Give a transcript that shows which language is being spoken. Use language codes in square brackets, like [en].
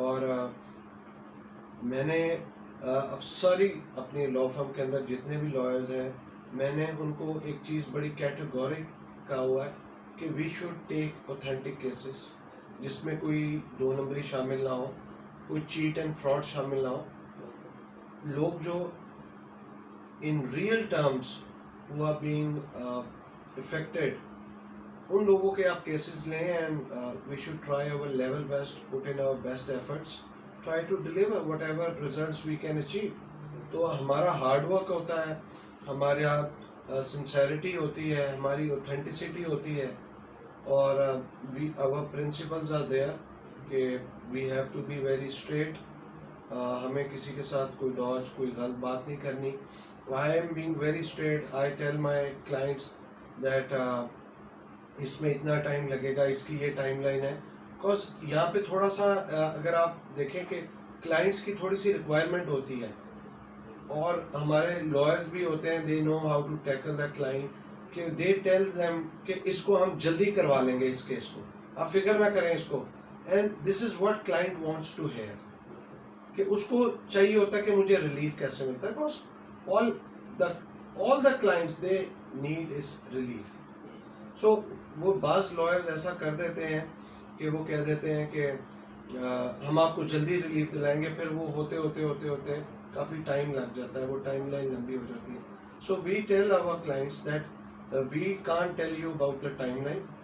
[ur] اور میں نے اب ساری اپنی لا فرم کے اندر جتنے بھی لائرز ہیں میں نے ان کو ایک چیز بڑی کیٹیگورک کہا ہوا ہے کہ [en] we should take authentic cases [ur] جس میں کوئی 2 نمبری شامل نہ ہو, کوئی [en] cheat and fraud [ur] شامل نہ ہو. لوگ جو [en] in real terms who are being affected, [ur] ان لوگوں کے آپ کیسز لیں [en] And we should try our level best, put in our best efforts, try to deliver whatever results we can achieve. [ur] تو ہمارا ہارڈ ورک ہوتا ہے, ہمارے یہاں سنسیریٹی ہوتی ہے, ہماری اوتھینٹسٹی ہوتی ہے, اور [en] our principles are there [ur] کہ [en] we have to be very straight. [ur] ہمیں کسی کے ساتھ کوئی ڈاج, کوئی غلط بات نہیں کرنی. [en] I am being very straight. I tell my clients that [ur] اس میں اتنا ٹائم لگے گا, اس کی یہ ٹائم لائن ہے. بیکاز یہاں پہ تھوڑا سا اگر آپ دیکھیں کہ کلائنٹس کی تھوڑی سی ریکوائرمنٹ ہوتی ہے, اور ہمارے لائرز بھی ہوتے ہیں, [en] they know how to tackle the client, [ur] کہ [en] they tell them [ur] کہ اس کو ہم جلدی کروا لیں گے, اس کیس کو آپ فکر نہ کریں اس کو. [en] And this is what client wants to hear, [ur] کہ اس کو چاہیے ہوتا ہے کہ مجھے ریلیف کیسے ملتا ہے. [en] Because all the clients they need is relief. [ur] So وہ بعض لائرز ایسا کر دیتے ہیں کہ وہ کہہ دیتے ہیں کہ ہم آپ کو جلدی ریلیف دلائیں گے, پھر وہ ہوتے کافی ٹائم لگ جاتا ہے, وہ ٹائم لائن لمبی ہو جاتی ہے. [en] So we tell our clients that we can't tell you about the timeline.